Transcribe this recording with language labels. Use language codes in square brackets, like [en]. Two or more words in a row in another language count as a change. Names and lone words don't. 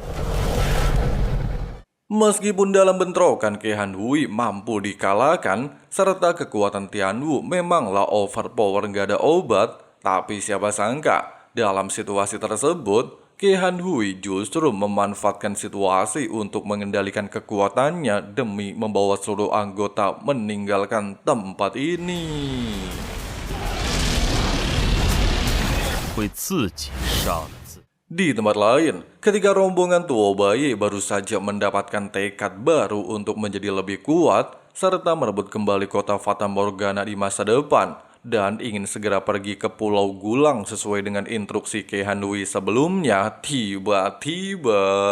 [id] Meskipun dalam bentrokan Kehan Hui mampu dikalahkan, serta kekuatan Tianwu memanglah overpower gak ada obat, tapi siapa sangka dalam situasi tersebut, Kehan Hui justru memanfaatkan situasi untuk mengendalikan kekuatannya demi membawa seluruh anggota meninggalkan tempat ini. [zh] 会自己杀了自己。 [id] Di tempat lain, ketika rombongan Tuo Baye baru saja mendapatkan tekad baru untuk menjadi lebih kuat, serta merebut kembali kota Fata Morgana di masa depan, dan ingin segera pergi ke Pulau Gulang sesuai dengan instruksi Kehan Hui sebelumnya, tiba-tiba...